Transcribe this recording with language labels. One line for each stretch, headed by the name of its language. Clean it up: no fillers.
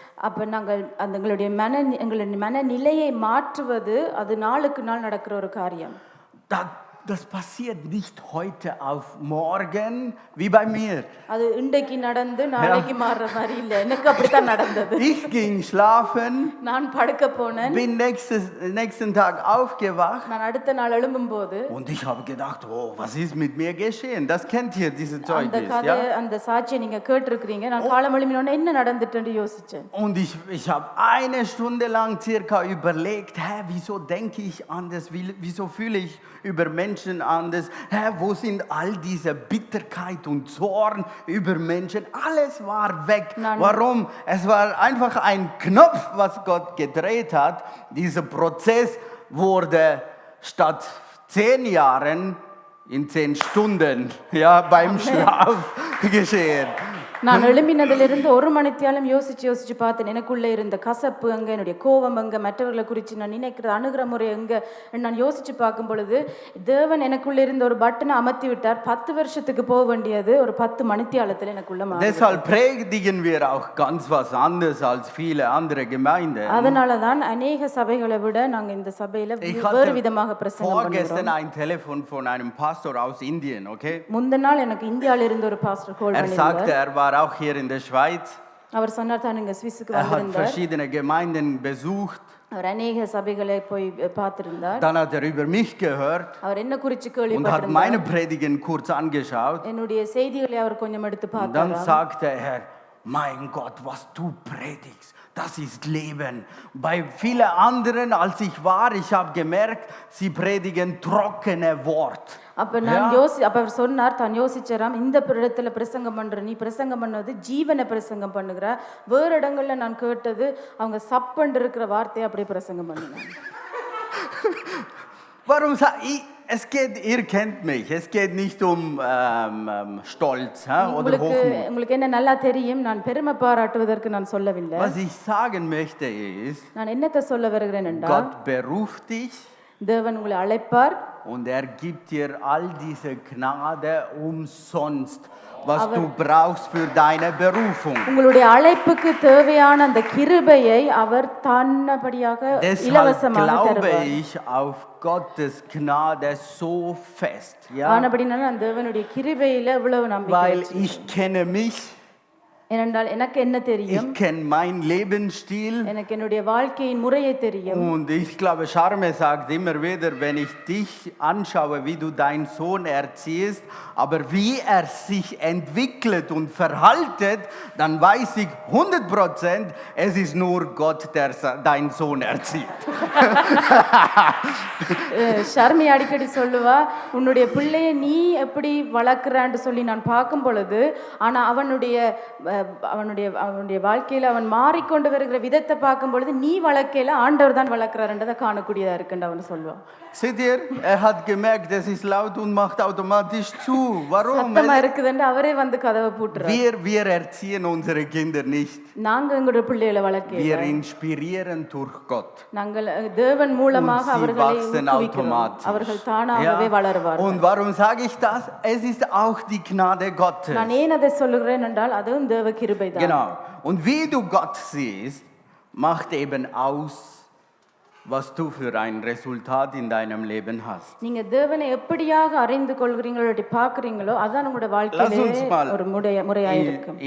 Tamil: அப்ப நாங்கள் எங்களுடைய மனநிலையை மாற்றுவது அது நாளுக்கு நாள் நடக்கிற ஒரு காரியம்.
German: Das passiert nicht heute auf morgen wie bei mir.
Tamil: அது இன்றைக்கு நடந்து நாளைக்கு மாறுற மாதிரி இல்ல. எனக்கு அப்படிதான் நடந்தது.
German: Ich ging schlafen.
Tamil: நான் படுக்க போனேன்.
German: Bin nächsten Tag aufgewacht.
Tamil: நான் அடுத்த நாள் எழும்பும்போது
German: und ich habe gedacht, oh, was ist mit mir geschehen? Das kennt ihr diese Zeugnis,
Tamil: ja? அந்த சாட்சியை நீங்க கேட்டிருக்கீங்க. நான் காலம் எழும்பினோனே என்ன நடந்துட்டேன்னு யோசிச்சேன்.
German: Und ich habe eine Stunde lang circa überlegt, wieso denke ich anders? Wieso fühle ich über Menschen Menschen anders? Wo sind all diese Bitterkeit und Zorn über Menschen? Alles war weg. Warum? Es war einfach ein Knopf, was Gott gedreht hat. Dieser Prozess wurde statt 10 Jahren in 10 Stunden, ja, beim Schlaf geschehen.
Tamil: நான் எழும்பினதிலிருந்து ஒரு மணித்தியாலும் யோசிச்சு பார்த்தேன். எனக்குள்ளே இருந்த கசப்பு அங்க, என்னுடைய கோபம் அங்க, மற்றவர்களை குறித்து நான் நினைக்கிற அணுகிற முறை எங்க நான் யோசிச்சு பார்க்கும் பொழுது தேவன் எனக்குள்ளே இருந்த ஒரு பட்டனை அமர்த்தி விட்டார். 10 வருஷத்துக்கு போக வேண்டியது ஒரு 10 மணித்தியாலத்தில் எனக்குள்ள மாறி.
German: Deshalb predigen wir auch ganz was anderes als viele andere Gemeinden.
Tamil: அதனால தான் அநேக சபைகளை விட நாங்க இந்த சபையில வேறு விதமாக பிரசங்கம் பண்றோம்.
German: Vorgestern ein Telefon von einem Pastor aus Indien, okay?
Tamil: முந்தின நாள் எனக்கு இந்தியால இருந்து ஒரு பாஸ்டர் கால் பண்ணினார்.
German: Er war auch hier in der Schweiz.
Tamil: அவர் சொன்னார் தான் இங்க ஸ்விஸ்க்கு வந்திருந்தார்.
German: Er hat verschiedene Gemeinden besucht.
Tamil: அவர் அநேக சபைகளை போய் பார்த்திருந்தார்.
German: Dann hat er über mich gehört.
Tamil: அவர் என்ன குறித்து கேள்விப்பட்டிருந்தார்.
German: Und hat meine Predigen kurz angeschaut.
Tamil: என்னுடைய செய்திகளை அவர் கொஞ்சம் எடுத்து பார்த்தார்.
German: Dann sagte er, mein Gott, was du predigst, das ist Leben. Bei vielen anderen, als ich war, ich habe gemerkt, sie predigen trockene Wort.
Tamil: அப்ப அவர் சொன்னார், தான் யோசிச்சாராம், இந்த இடத்துல பிரசங்கம் பண்ற நீ பிரசங்கம் பண்ணது ஜீவனை பிரசங்கம் பண்ணுகிற. வேறு இடங்கள்ல நான் கேட்டது அவங்க சப்பண்டு இருக்கிற வார்த்தையை அப்படியே பிரசங்கம் பண்ணினாங்க.
German: Warum es geht, ihr kennt mich, es geht nicht um Stolz oder Hochmut.
Tamil: உங்களுக்கு என்ன நல்லா தெரியும், நான் பெருமை பாராட்டுவதற்கு நான் சொல்லவில்லை.
German: Was ich sagen möchte ist,
Tamil: நான் என்னத்தை சொல்ல வருகிறேன் என்றால்,
German: Gott beruft dich.
Tamil: தேவன் உங்களை அழைப்பார்.
German: Und gibt dir all diese Gnade umsonst, was du brauchst für deine Berufung.
Tamil: உங்களுடைய அழைப்புக்கு தேவையான அந்த கிருபையை அவர் தானபடியாக இலவசமாக தருவார்.
German: Glaube ich auf Gottes Gnade so fest, ja?
Tamil: ஆனபடினால அந்த தேவனுடைய கிருபையில இவ்வளவு நம்பிக்கை.
German: Weil ich kenne mich.
Tamil: ஏனென்றால் எனக்கு என்ன தெரியும்?
German: Ich kenne meinen Lebensstil.
Tamil: எனக்கு என்னுடைய வாழ்க்கையின் முறையை தெரியும்.
German: Und ich glaube, Charme sagt immer wieder, wenn ich dich anschaue, wie du deinen Sohn erziehst, aber wie er sich entwickelt und verhaltet, dann weiß ich 100%, es ist nur Gott, der deinen Sohn erzieht.
Tamil: Sharmi அடிக்கடி சொல்லுவா, உன்னுடைய பிள்ளையை நீ எப்படி வளர்க்குறான்னு சொல்லி நான் பார்க்கும் பொழுது, ஆனால் அவனுடைய வாழ்க்கையில் அவன் மாறிக்கொண்டு வருகிற விதத்தை பார்க்கும் பொழுது நீ வளர்க்கையில ஆண்டவர் தான் வளர்க்கிறாருன்றதை காணக்கூடியதா இருக்குன்னு அவன் சொல்லுவான்.
German: Seht ihr, hat gemerkt, es ist laut und macht automatisch zu. Warum?
Tamil: சத்தமா இருக்குதுன்னு அவரே வந்து கதவை பூட்டுறார்.
German: Wir erziehen unsere Kinder nicht.
Tamil: நாங்க எங்களுடைய பிள்ளைகளை வளர்க்கிறோம்.
German: Wir inspirieren durch Gott.
Tamil: நாங்கள் தேவன் மூலமாக அவர்களை ஊக்குவிக்கிறோம். அவர்கள் தானாகவே வளருவார்கள்.
German: Und warum sage ich das? Es ist auch die Gnade Gottes.
Tamil: நான் ஏன் அதை சொல்லுகிறேன் என்றால் அதுவும் தேவ கிருபை தான்.
German: Genau. Und wie du Gott siehst, macht eben aus, was du für ein Resultat in deinem Leben hast.
Tamil: நீங்க தேவனை எப்படியாக அறிந்து கொள்கிறீங்களோ அப்படி பார்க்கறீங்களோ அதான் உங்களுடைய வாழ்க்கையிலே ஒரு முறையா இருக்கும்.